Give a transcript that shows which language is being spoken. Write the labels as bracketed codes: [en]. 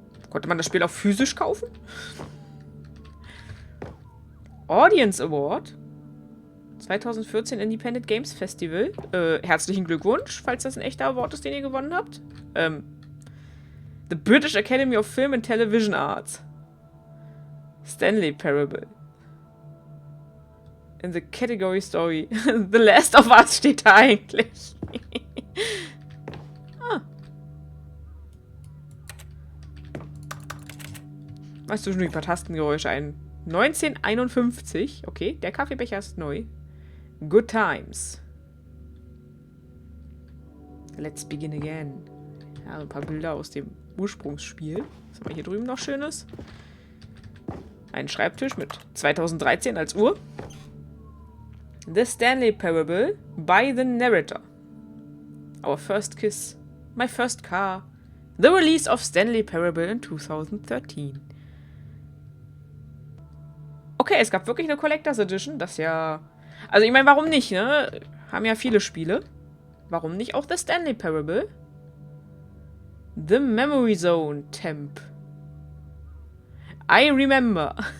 [de] Konnte man das Spiel auch physisch kaufen? [en] Audience Award 2014 Independent Games Festival. [de] Herzlichen Glückwunsch, falls das ein echter Award ist, den ihr gewonnen habt. [en] The British Academy of Film and Television Arts. Stanley Parable. In the Category Story. [de] The Last of Us steht da eigentlich. Weißt du schon ein paar Tastengeräusche ein? 1951. Okay, der Kaffeebecher ist neu. [en] Good Times. Let's begin again. [de] Ja, ein paar Bilder aus dem Ursprungsspiel. Was haben wir hier drüben noch Schönes? Ein Schreibtisch mit 2013 als Uhr. [en] The Stanley Parable by the Narrator. Our First Kiss. My First Car. The Release of Stanley Parable in 2013. [de] Okay, es gab wirklich eine Collectors Edition. Das ja... Also ich meine, warum nicht, ne? Haben ja viele Spiele. Warum nicht auch The Stanley Parable? [en] The Memory Zone Temp. I Remember.